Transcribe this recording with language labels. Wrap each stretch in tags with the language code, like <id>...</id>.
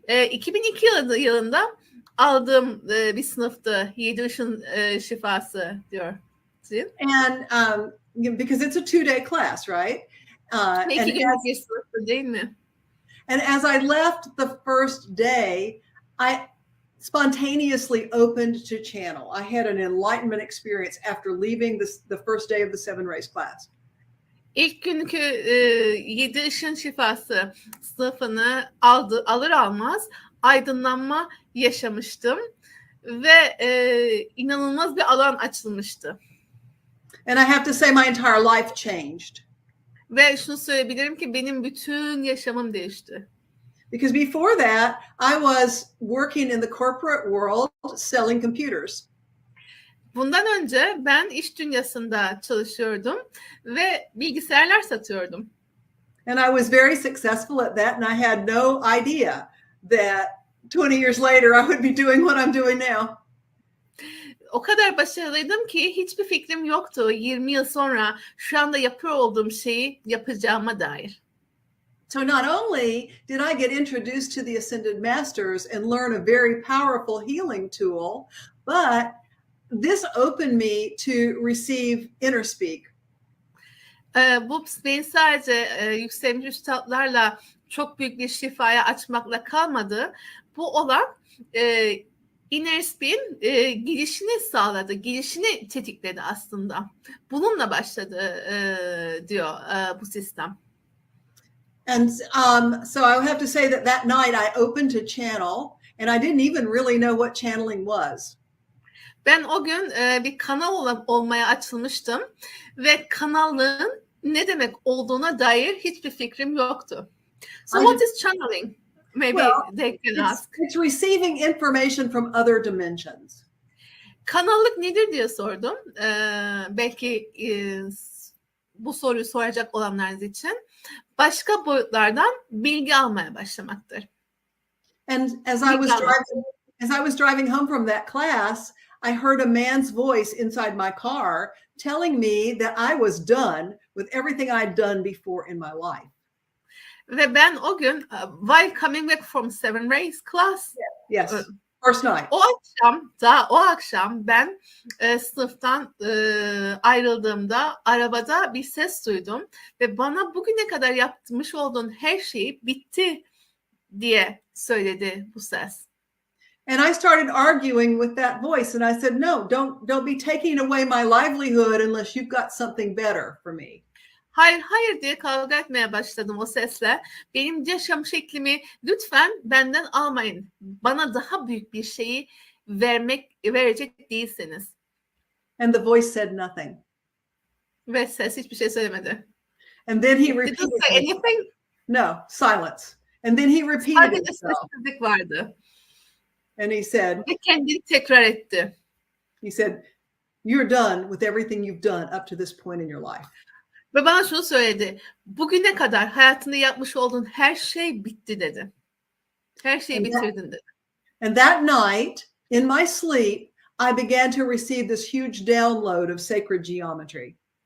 <tr>2002 yılında aldığım bir sınıftı 7 ışın şifası diyor.</tr> <en>And because it's a 2-day class, right?</en> <tr>İki günlük bir sınıftı değil mi?</tr> <en>And as I left the first day, I spontaneously opened to channel. I had an enlightenment experience after leaving the first day of the 7 rays class.</en> <tr>İlk günkü 7 ışın şifası sınıfını alır almaz aydınlanma yaşamıştım ve inanılmaz bir alan açılmıştı.</tr> <en>And I have to say my entire life changed.</en> <tr>Ve şunu söyleyebilirim ki benim bütün yaşamım değişti.</tr> <en>Because before that, I was working in the corporate world selling computers.</en> <tr>Bundan önce ben iş dünyasında çalışıyordum ve bilgisayarlar satıyordum.</tr> <en>And I was very successful at that, and I had no idea that 20 years later I would be doing what I'm doing now.</en> <tr>O kadar başarılıydım ki hiçbir fikrim yoktu 20 yıl sonra şu anda yapıyor olduğum şeyi yapacağıma dair.</tr> <en>So not only did I get introduced to the Ascended Masters and learn a very powerful healing tool, but this opened me to receive inner speak.</en> <tr>Bu beni sadece yükselmiş üstadlarla çok büyük bir şifaya açmakla kalmadı. Bu olan inner speak'in girişini sağladı, girişini tetikledi aslında. Bununla başladı diyor bu sistem.</tr> <en>And so I have to say that night I opened to channel, and I didn't even really know what channeling was.</en> <tr>Ben o gün bir kanal olmaya açılmıştım ve kanallığın ne demek olduğuna dair hiçbir fikrim yoktu.</tr> <en>So what is channeling? Maybe they can ask. It's receiving information from other dimensions.</en> <tr>Kanallık nedir diye sordum. Belki bu soruyu soracak olanlar için başka boyutlardan bilgi almaya başlamaktır.</tr> <en>And as I was driving home from that class, I heard a man's voice inside my car telling me that I was done with everything I'd done before in my life.</en> <tr>Ve ben o gün</tr> <en>while coming back from 7 rays class, yes, first night.</en> <tr>O akşam ben sınıftan ayrıldığımda arabada bir ses duydum ve bana bugüne kadar yapmış olduğun her şey bitti diye söyledi bu ses.</tr> <en>And I started arguing with that voice, and I said, "No, don't be taking away my livelihood unless you've got something better for me."</en> <tr>Hayır diye kavga etmeye başladım o sesle. Benim yaşam şeklimi lütfen benden almayın. Bana daha büyük bir şeyi verecek değilseniz.</tr> <en>And the voice said nothing.</en> <tr>Ve ses hiçbir şey söylemedi.</tr> <en>And then he Didn't repeated say anything. No, silence. And then he repeated</en> <tr>Sadece</tr> <en>himself.</en> <tr>sessizlik vardı.</tr> <en>And he said,</en> <tr>Ve kendini tekrar etti.</tr> <en>he said, you're done with everything you've done up to this point in your life.</en> <tr>Ve bana şunu söyledi. Bugüne kadar hayatında yapmış olduğun her şey bitti dedi. Her şeyi bitirdin dedi.</tr> <en>And that night, in my sleep, I began to receive this huge download of sacred geometry.</en>